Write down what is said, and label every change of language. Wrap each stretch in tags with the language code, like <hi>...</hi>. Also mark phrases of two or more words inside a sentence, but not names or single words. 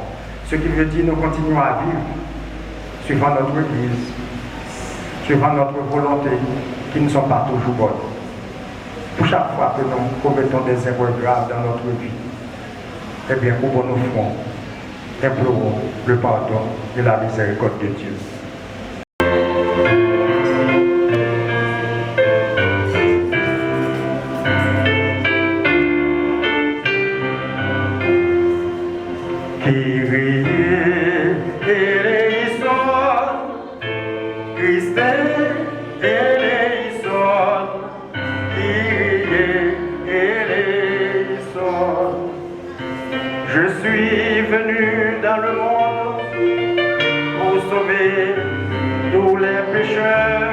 <fr>Ce qui veut dire que nous continuons à vivre suivant notre Église, suivant notre volonté, qui ne sont pas toujours bonnes. Pour chaque fois que nous commettons des erreurs graves dans notre vie, eh bien, ouvrons nos fronts. Implorons le pardon et la miséricorde de Dieu.</fr> <el>Kyrie eleison, Christe eleison, Kyrie eleison.</el> <fr>Je suis venu dans le monde pour sauver tous les pécheurs.</fr>